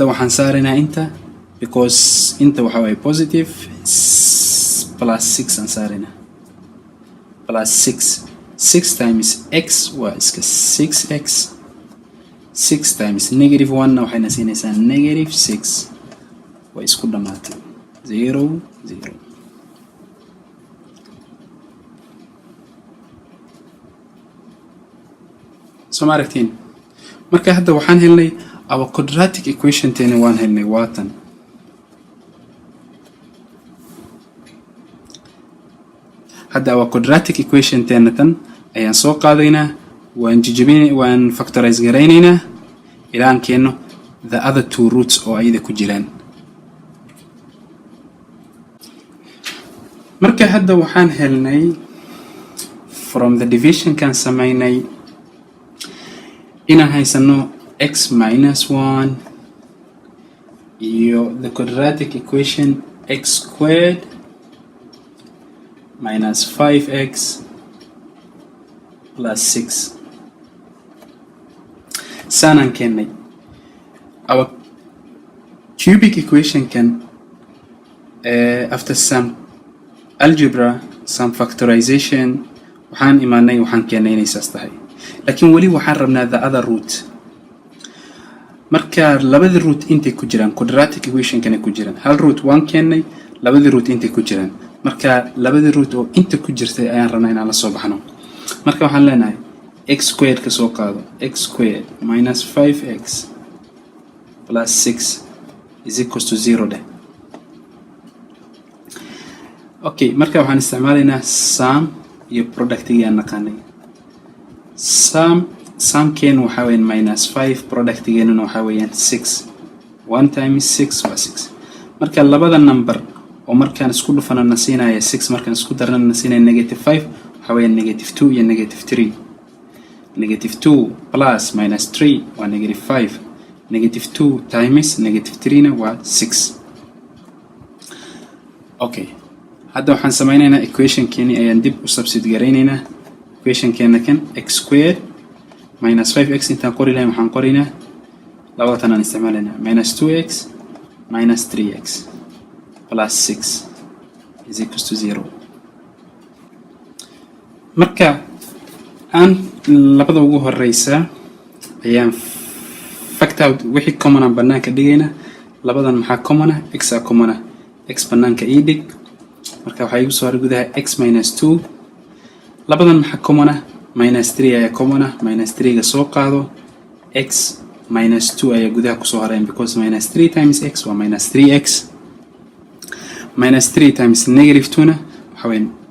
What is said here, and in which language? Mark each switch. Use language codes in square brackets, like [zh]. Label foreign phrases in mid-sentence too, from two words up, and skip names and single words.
[so] waxaan saaraynaa inta because inta waxa way [en] positive plus 6 [so] aan saaraynaa [en] plus 6 times x [so] waa iska 6x [en] 6 times negative 1 [so] na waxayna siinaysaa [en] negative 6 [so] way isku dhamaatay 0 0 soo ma aragtiin marka hadda waxaan helnay [en] our quadratic equation [so] teena waan helnay waatan hadda [en] our quadratic equation [so] teena tan ayaan soo qaadaynaa waan factorize garaynaynaa ilaa aan keeno [en] the other two roots [so] oo ayada ku jiraan marka hadda waxaan helnay [en] from the division [so] kan samaynay inaan haysano [en] x minus 1 [so] iyo [en] the quadratic equation x squared minus 5x plus 6 [so] sanan keenay [en] our cubic equation can after some algebra some factorization [so] waxaan imaanay waxaan keenay inay saas tahay laakiin wali waxaan rabnaa [en] the other root [so] marka labada root intay ku jiraan [en] quadratic equation [so] kana ku jiraan hal root waan keenay labada root intay ku jiraan marka labada root oo inta ku jirtay ayaan rabnaa inaan la soo baxno marka waxaan leenahay [en] x squared [so] ka soo qaado [en] x squared minus 5x plus 6 is equals to 0 [so] de okay marka waxaan isticmaalaynaa sum iyo product gaan naqaanay sum keen waxa weyn [en] minus 5 [so] product gaan waxa weeyaan 6 [en] 1 times 6 was 6 [so] marka labada number oo markaan isku dhufana nasiinaya 6 markaan isku darana nasiinaya [en] negative 5 [so] waxa weeyaan [en] negative 2 [so] iyo [en] negative 3 negative 2 plus minus 3 [so] waa [en] negative 5 negative 2 times negative 3 [so] na waa 6 okay hadda waxaan samaynaynaa equation keeni ayaan dib u substitute gareynaynaa equation keena kan [en] x squared minus 5x [so] intaan qori lahayn waxaan qorinaa labadatan aan isticmaalaynaa [en] minus 2x minus 3x plus 6 is equals to 0 [so] marka aan labada ugu horeysa ayaan [en] factor out [so] wixii common aan banaanka dhigayna labadan maxaa common ah x a common ah x banaanka ii dhig marka waxa igu soo haray gudaha [en] x minus 2 [so] labadan maxaa common ah [en] minus 3 [so] ayaa common ah [en] minus 3 [so] ga soo qaado [en] x minus 2 [so] ayaa gudaha ku soo haray [en] because minus 3 times x [so] waa [en] minus 3x minus 3 times negative 2 [so] na waxa weyn